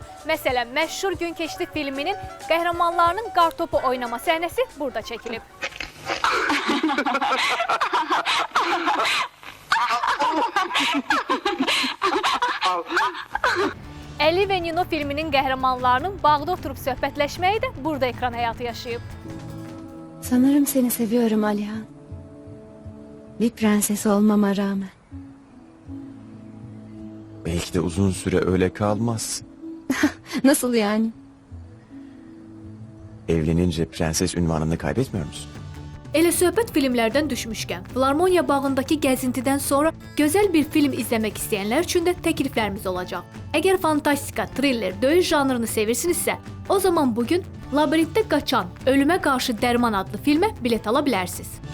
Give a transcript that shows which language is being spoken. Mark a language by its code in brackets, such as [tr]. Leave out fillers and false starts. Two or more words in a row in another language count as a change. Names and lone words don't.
[az] Məsələn, məşhur Gün Keçdi filminin qəhrəmanlarının qartopu oynama səhnəsi burada çəkilib. Əli və Nino filminin qəhrəmanlarının bağda oturub söhbətləşməyi də burada ekran həyatı yaşayıb. [tr] Sanırım seni seviyorum Alihan. Bir prenses olmama rağmen. Belki de uzun süre öyle kalmaz. Nasıl yani? Evlenince prenses ünvanını kaybetmiyor musun? [az] Elə söhbət filmlərdən düşmüşkən, Filarmoniya bağındakı gəzintidən sonra gözəl bir film izləmək istəyənlər üçün də təkliflərimiz olacaq. Əgər fantastika, thriller, döyüş janrını sevirsinizsə, o zaman bugün Labirintdə Qaçan, Ölümə Qarşı Dərman adlı filmə bilet ala bilərsiniz.